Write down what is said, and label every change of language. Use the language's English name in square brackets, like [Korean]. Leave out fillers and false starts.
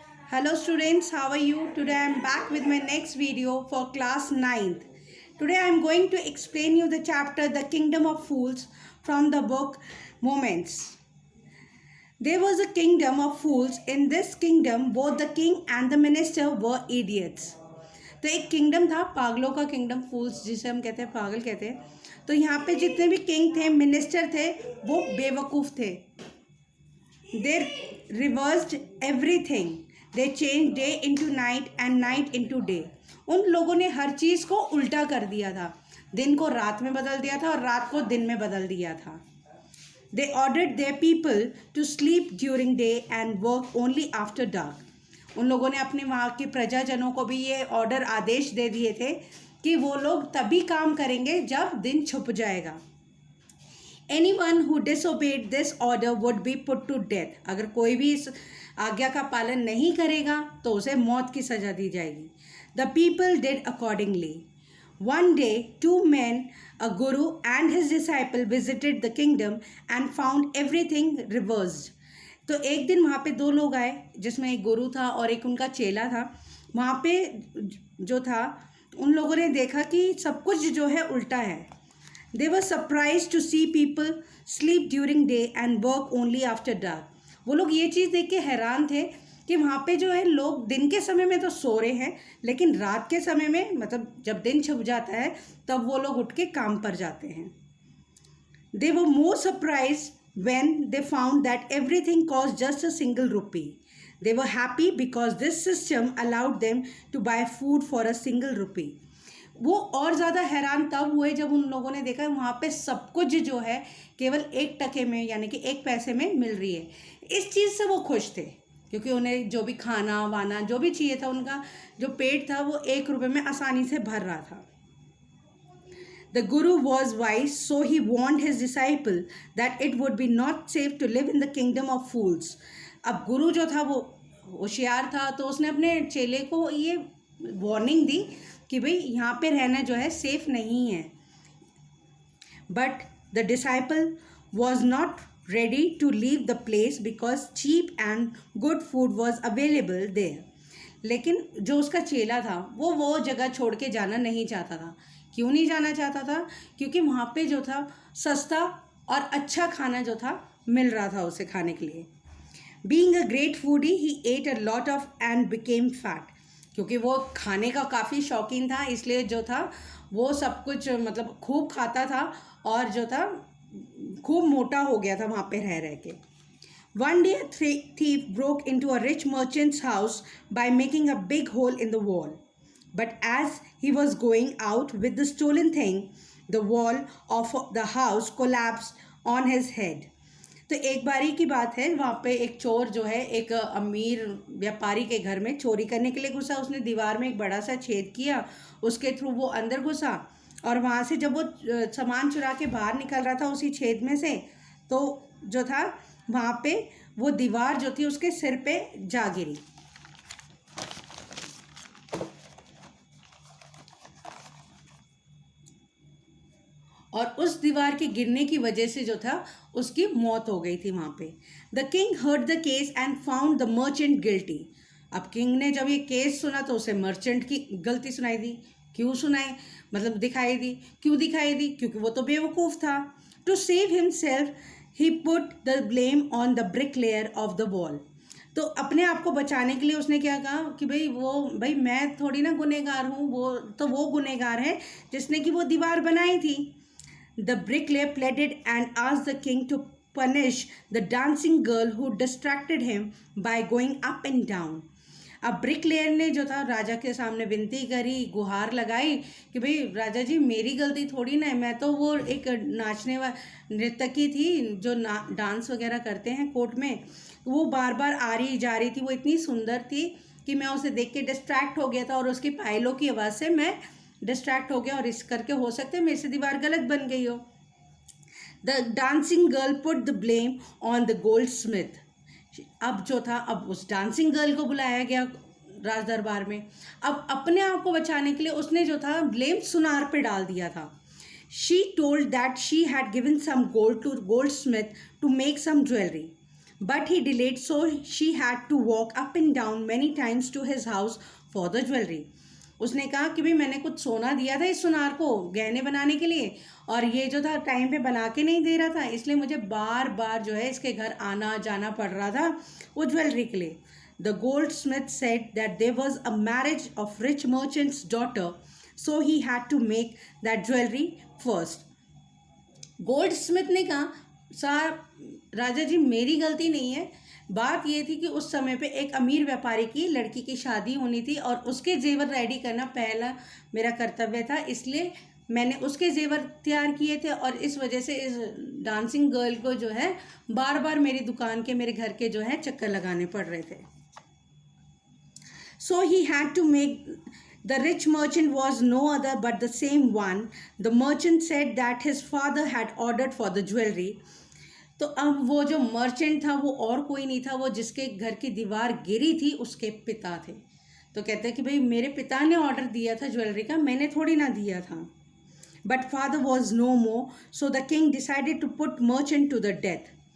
[English] Hello students, how are you? Today I am back with my next video for class 9th. Today I am going to explain you the chapter The Kingdom of Fools from the book Moments. There was a kingdom of fools. In this kingdom both the king and the minister were idiots. [Hindi] तो एक kingdom था, पागलों का kingdom, फूल्स जिसे हम कहते हैं, पागल कहते हैं। तो यहाँ पे जितने भी किंग थे, मिनिस्टर थे, वो बेवकूफ़ थे। [English] They reversed everything. They changed day into night and night into day. [Hindi] उन लोगों ने हर चीज़ को उल्टा कर दिया था। दिन को रात में बदल दिया था और रात को दिन में बदल दिया था। [English] They ordered their people to sleep during day and work only after dark. [Hindi] उन लोगों ने अपने वहाँ के प्रजाजनों को भी ये ऑर्डर, आदेश दे दिए थे कि वो लोग तभी काम करेंगे जब दिन छुप जाएगा। [English] Anyone who disobeyed this order would be put to death. [Hindi] अगर कोई भी इस आज्ञा का पालन नहीं करेगा तो उसे मौत की सज़ा दी जाएगी। [English] The people did accordingly. One day, two men, a guru and his disciple, visited the kingdom and found everything reversed. [Hindi] तो एक दिन वहाँ पे दो लोग आए, जिसमें एक गुरु था और एक उनका चेला था। वहाँ पे जो था, उन लोगों ने देखा कि सब कुछ जो है उल्टा है। [English] They were surprised to see people sleep during day and work only after dark. [Hindi] वो लोग ये चीज़ देख के हैरान थे कि वहाँ पे जो है लोग दिन के समय में तो सो रहे हैं, लेकिन रात के समय में, मतलब जब दिन छुप जाता है, तब वो लोग उठ के काम पर जाते हैं। [English] They were more surprised when they found that everything cost just a single rupee. They were happy because this system allowed them to buy food for a single rupee. [Hindi] वो और ज़्यादा हैरान तब हुए जब उन लोगों ने देखा वहाँ पे सब कुछ जो है केवल 1 टके में, यानी कि 1 पैसे में मिल रही है। इस चीज़ से वो खुश थे, क्योंकि उन्हें जो भी खाना वाना जो भी चाहिए था, उनका जो पेट था वो 1 रुपये में आसानी से भर रहा था। [English] The guru was wise, so he warned his disciple that it would be not safe to live in the kingdom of fools. [Hindi] अब गुरु जो था वो होशियार था, तो उसने अपने चेले को ये वार्निंग दी कि भाई यहाँ पे रहना जो है सेफ नहीं है। [English] But the disciple was not ready to leave the place because cheap and good food was available there. [Hindi] लेकिन जो उसका चेला था वो जगह छोड़ के जाना नहीं चाहता था। क्यों नहीं जाना चाहता था? क्योंकि वहाँ पे जो था सस्ता और अच्छा खाना जो था मिल रहा था उसे खाने के लिए। [English] Being a great foodie, he ate a lot of and became fat. [Hindi] क्योंकि वो खाने का काफ़ी शौकीन था, इसलिए जो था वो सब कुछ मतलब खूब खाता था और जो था खूब मोटा हो गया था वहाँ पे रह रह के। [English] One day a thief broke into a rich merchant's house by making a big hole in the wall. But as he was going out with the stolen thing, the wall of the house collapsed on his head. [Hindi] तो एक बारी की बात है, वहाँ पे एक चोर जो है एक अमीर व्यापारी के घर में चोरी करने के लिए घुसा। उसने दीवार में एक बड़ा सा छेद किया, उसके थ्रू वो अंदर घुसा और वहाँ से जब वो सामान चुरा के बाहर निकल रहा था उसी छेद में से, तो जो था वहाँ पे वो दीवार जो थी उसके सिर पे जा गिरी। और उस दीवार के गिरने की वजह से जो था उसकी मौत हो गई थी वहाँ पे। [English] The king heard the case and found the merchant guilty. [Hindi] अब किंग ने जब ये केस सुना तो उसे मर्चेंट की गलती सुनाई दी। क्यों सुनाई? मतलब दिखाई दी। क्यों दिखाई दी? क्योंकि वो तो बेवकूफ़ था। [English] To save himself he put the blame on the brick layer of the wall. [Hindi] तो अपने आप को बचाने के लिए उसने क्या कहा कि भाई मैं थोड़ी ना गुनहगार हूँ, वो गुनहगार है जिसने कि वो दीवार बनाई थी। [English] The bricklayer pleaded and asked the king to punish the dancing girl who distracted him by going up and down. [Hindi] अब ब्रिकलेयर ने जो था राजा के सामने विनती करी, गुहार लगाई कि भाई राजा जी मेरी गलती थोड़ी ना है, मैं तो वो एक नाचने वाली नर्तकी थी जो डांस वगैरह करते हैं कोर्ट में। वो बार बार आ रही जा रही थी, वो इतनी सुंदर थी कि मैं उसे देख के डिस्ट्रैक्ट हो गया था और उसकी पायलों की आवाज़ से मैं डिस्ट्रैक्ट हो गया और इस करके हो सकता है मेरे से दीवार गलत बन गई हो। [English] The dancing girl put the blame on the goldsmith. [Hindi] अब जो था, अब उस डांसिंग गर्ल को बुलाया गया राज दरबार में। अब अपने आप को बचाने के लिए उसने जो था ब्लेम सुनार पे डाल दिया था। [English] She told that she had given some gold to goldsmith to make some jewellery. but he delayed, so she had to walk up and down many times to his house for the jewelry. [Hindi] उसने कहा कि भाई मैंने कुछ सोना दिया था इस सुनार को गहने बनाने के लिए, और ये जो था टाइम पे बना के नहीं दे रहा था, इसलिए मुझे बार बार जो है इसके घर आना जाना पड़ रहा था वो ज्वेलरी के लिए. [English] The goldsmith said that there was a marriage of rich merchant's daughter, so he had to make that jewelry first. [Hindi] Gold Smith ने कहा, साहब राजा जी मेरी गलती नहीं है, बात ये थी कि उस समय पे एक अमीर व्यापारी की लड़की की शादी होनी थी और उसके जेवर रेडी करना पहला मेरा कर्तव्य था, इसलिए मैंने उसके जेवर तैयार किए थे और इस वजह से इस डांसिंग गर्ल को जो है बार बार मेरी दुकान के मेरे घर के जो है चक्कर लगाने पड़ रहे थे. [English] So he had to make. The rich merchant was no other but the same one. The merchant said that his father had ordered for the jewelry. [Hindi] तो अब वो जो मर्चेंट था वो और कोई नहीं था, वो जिसके घर की दीवार गिरी थी उसके पिता थे. तो कहते हैं कि भाई मेरे पिता ने ऑर्डर दिया था ज्वेलरी का, मैंने थोड़ी ना दिया था. [English] But father was no more, so the king decided to put merchant to the death.